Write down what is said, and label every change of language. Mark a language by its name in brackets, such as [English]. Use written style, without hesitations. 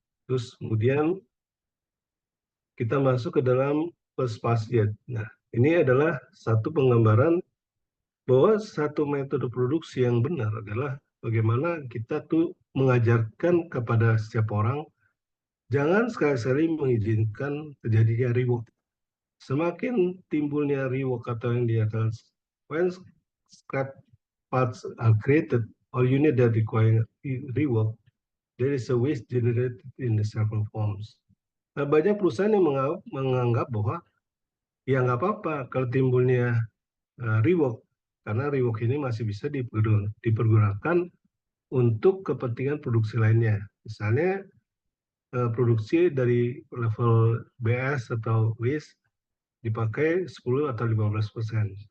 [Indonesian] Terus kemudian kita masuk ke dalam first pass jet. Nah, ini adalah satu penggambaran bahwa satu metode produksi yang benar adalah bagaimana kita tuh mengajarkan kepada setiap orang jangan sekali-kali mengizinkan terjadinya rework. Semakin timbulnya rework atau yang dikatakan [English] when scrap parts are created or unit that require rework, there is a waste generated in the several forms. [Indonesian] Nah, banyak perusahaan yang menganggap bahwa ya nggak apa-apa kalau timbulnya rework, karena rework ini masih bisa dipergunakan untuk kepentingan produksi lainnya. Misalnya produksi dari level BS atau WIS dipakai 10 atau 15%.